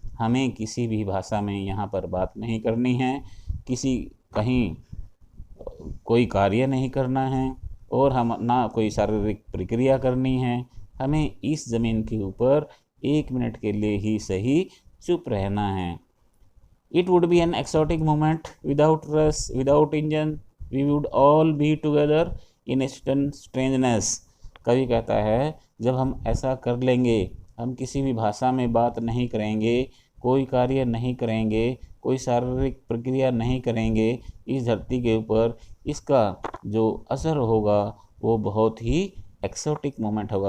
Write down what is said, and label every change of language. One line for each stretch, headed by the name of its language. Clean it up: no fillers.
Hindi: हमें किसी भी भाषा में यहाँ पर बात नहीं करनी है, कहीं कोई कार्य नहीं करना है और हम ना कोई शारीरिक प्रक्रिया करनी है। हमें इस ज़मीन के ऊपर 1 मिनट के लिए ही सही चुप रहना है।
English: It would be an exotic moment without rush, without engine. We would all be together in a strangeness.
Hindi: कवि कहता है जब हम ऐसा कर लेंगे, हम किसी भी भाषा में बात नहीं करेंगे, कोई कार्य नहीं करेंगे, कोई शारीरिक प्रक्रिया नहीं करेंगे, इस धरती के ऊपर इसका जो असर होगा वो बहुत ही एक्सोटिक मोमेंट होगा।